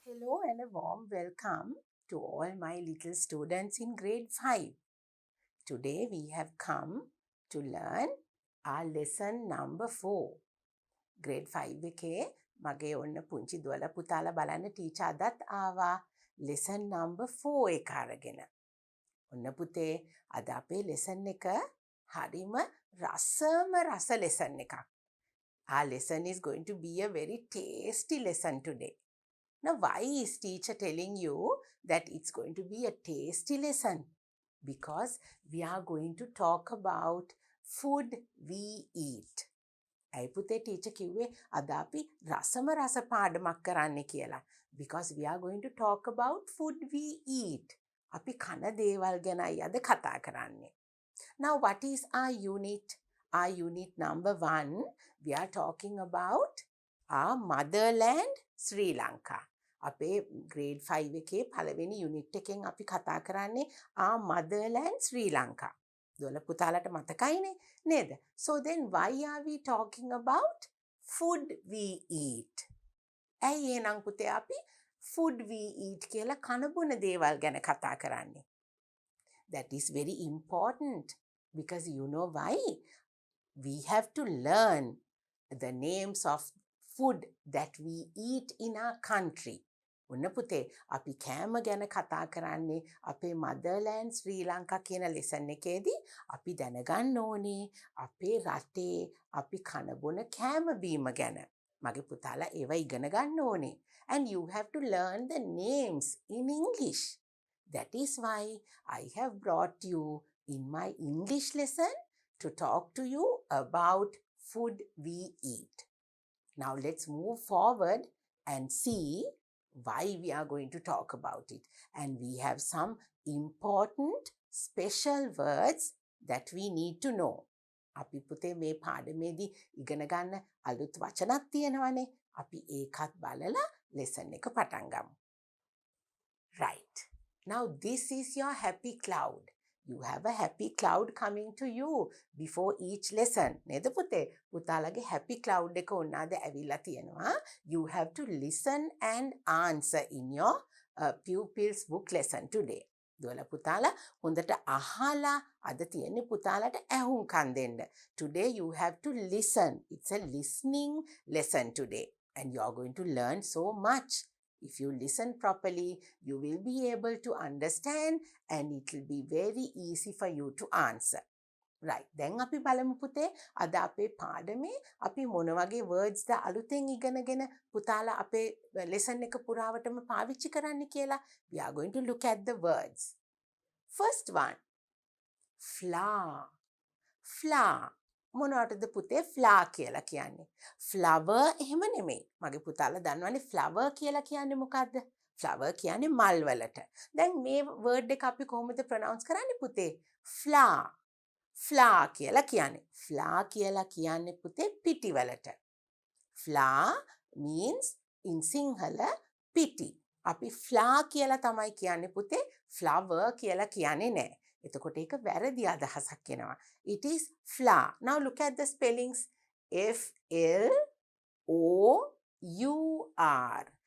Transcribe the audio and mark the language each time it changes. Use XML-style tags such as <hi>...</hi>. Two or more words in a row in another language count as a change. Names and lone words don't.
<en>Hello and a warm welcome to all my little students in grade 5. Today we have come to learn our lesson number 4.</en> <si>grade 5 එකේ මගේ ඔන්න පුංචි දුවලා පුතාලා බලන්න ටීචර් අදත් ආවා</si> <en>lesson number 4</en> <si>එක අරගෙන. ඔන්න පුතේ අද අපේ lesson එක හරිම රස lesson එකක්.</si> <en>Our lesson is going to be a very tasty lesson today. Now, why is teacher telling you that it's going to be a tasty lesson? Because we are going to talk about food we eat.</en> <si>ඇයි පුතේ teacher කිව්වේ අද අපි රස පාඩමක් කරන්න කියලා.</si> <en>Because we are going to talk about food we eat.</en> <si>අපි කන දේවල් ගැනයි අද කතා කරන්නේ.</si> <en>Now, what is our unit? Our unit number 1, we are talking about our motherland, Sri Lanka.</en> <si>අපේ grade 5 එකේ පළවෙනි unit එකෙන් අපි කතා කරන්නේ</si> <en>our motherland, Sri Lanka.</en> <si>දුවල පුතාලට මතකයිනේ නේද?</si> <en>So then why are we talking about food we eat?</en> <si>ඇයි එහෙනම් පුතේ අපි</si> <en>food we eat</en> <si>කියලා කනබුන දේවල් ගැන කතා කරන්නේ?</si> <en>That is very important because you know why? We have to learn the names of food that we eat in our country.</en> <si>ඔන්න පුතේ අපි කෑම ගැන කතා කරන්නේ අපේ මදර්ලෑන්ඩ් ශ්‍රී ලංකා කියන ලෙසන් එකේදී අපි දැනගන්න ඕනේ අපේ රටේ අපි කන බොන කෑම බීම ගැන. මගේ පුතාලා ඒවා ඉගෙන ගන්න ඕනේ.</si> <en>And you have to learn the names in English. That is why I have brought you in my English lesson to talk to you about food we eat. Now let's move forward and see why we are going to talk about it. And we have some important special words that we need to know.</en> <si>අපි පුතේ මේ පාඩමේදී ඉගෙන ගන්න අලුත් වචනක් තියෙනවානේ. අපි ඒකත් බලලා lesson එක පටන් ගමු.</si> <en>Right. Now this is your happy cloud. You have a happy cloud coming to you before each lesson.</en> <si>නේද පුතේ? පුතාලගේ</si> <en>happy cloud</en> <si>එක උන්නාද ඇවිල්ලා තියෙනවා.</si> <en>You have to listen and answer in your pupils book lesson today.</en> <si>දුවලා පුතාලා හොඳට අහලා අද තියෙන්නේ පුතාලට ඇහුම්කන් දෙන්න.</si> <en>Today you have to listen. It's a listening lesson today and you are going to learn so much. If you listen properly, you will be able to understand and it will be very easy for you to answer. Right.</en> <si>දැන් අපි බලමු පුතේ අද අපේ පාඩමේ අපි මොන වගේ words ද අලුතෙන් ඉගෙනගෙන පුතාලා අපේ lesson එක පුරාවටම පාවිච්චි කරන්න කියලා.</si> <en>We are going to look at the words. First one. Flour. Flour.</en> <si>මොනවටද පුතේ flour කියලා කියන්නේ? Flower එහෙම නෙමෙයි. මගේ පුතාලා දන්නවනේ flower කියලා කියන්නේ මොකද්ද? Flower කියන්නේ මල් වලට. දැන් මේ word එක අපි කොහොමද pronounce කරන්නේ පුතේ? Flour. Flour කියලා කියන්නේ. Flour කියලා කියන්නේ පුතේ පිටි වලට.</si> <en>Flour means in Sinhala පිටි.</en> <si>අපි flour කියලා තමයි කියන්නේ පුතේ. Flower කියලා කියන්නේ නෑ. එතකොට ඒක වැරදි අදහසක් එනවා.</si> <en>It is flour. Now look at the spellings. F-L-O-U-R.</en>